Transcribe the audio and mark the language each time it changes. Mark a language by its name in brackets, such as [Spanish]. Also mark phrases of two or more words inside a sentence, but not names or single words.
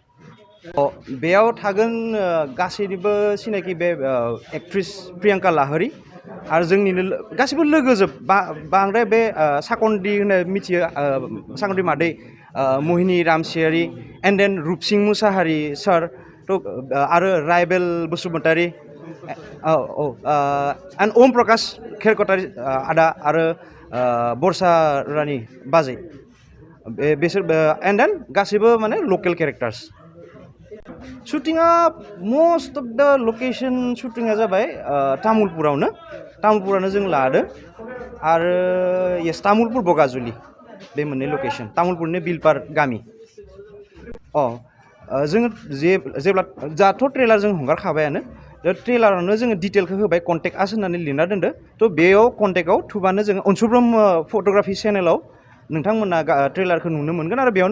[Bodo] बेयाव थागोन गासैनिबो सिनायखि बे एक्ट्रिस प्रियांका लाहारि आरो जोंनिनो गासैबो लोगोजोब बांद्राय बे साकन्दि होनना मिथियो साकन्दि मादै महिनी रामसियारि एन्ड देन रुपसिं मुसाहारि सार थ' आरो राइबेल बसुमतारी एन्ड ओम प्रकाश खेरकटारि आदा आरो बर्षा रानी बाजै बिसोर एन्ड देन गासैबो माने लकेल केरेक्टार्स शुटिंआ [English] most of the location [Bodo] शुटिंआ जाबाय तामुलपुरावनो जों लादों आरो येस तामुलपुर बगाजुलि बे मोननै लकेशन तामुलपुरनि बिलपार गामि जोङो जेब्ला दाथ' ट्रेलार जों हगारखाबायानो ट्रेलारावनो जोङो डिटेलखौ होबाय [English] contact us [Bodo] होननानै लिरना दोनदो थ' बेयाव कन्टेक्टआव थुबानो जोङो अनसु ब्रह्म फट'ग्राफि चेनेलाव नोंथांमोना ट्रेलारखौ नुनो मोनगोन आरो बेयावनो